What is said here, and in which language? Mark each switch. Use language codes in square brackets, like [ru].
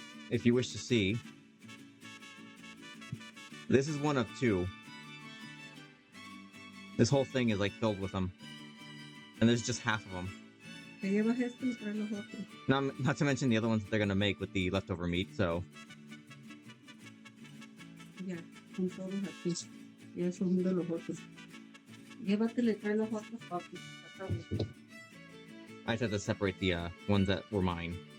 [en] If you wish to see, this is one of two. This whole thing is like filled with them. And there's just half of them. [es] Te llevas esto y traes los otros. [en] Not to mention the other ones that they're gonna make with the leftover meat, so. [es] Ya, son todos aquí. Y esos son de los otros. Llévatele, trae los otros, papi. Acá. [en] I just had to separate the ones that were mine.